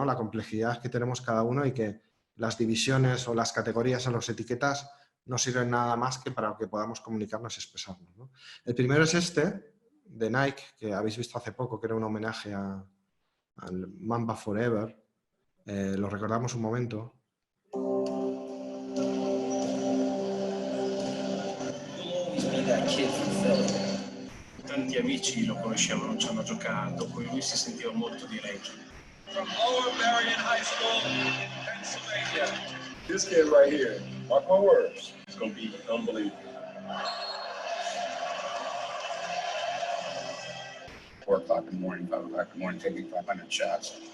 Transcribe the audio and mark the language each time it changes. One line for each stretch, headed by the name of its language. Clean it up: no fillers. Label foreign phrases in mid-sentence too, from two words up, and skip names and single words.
Spanish: La complejidad que tenemos cada uno y que las divisiones o las categorías o las etiquetas no sirven nada más que para que podamos comunicarnos y expresarnos, ¿no? El primero es este, de Nike, que habéis visto hace poco, que era un homenaje al Mamba Forever. Lo recordamos un momento.
Italian: Tanti amici lo conoscevano, ci hanno giocato, con lui si sentiva molto di reggio.
English: From Lower Marion High School in Pennsylvania. This kid right here, mark my words, it's going to be unbelievable. 4 o'clock in the morning, 5 o'clock in the morning, taking 500 shots.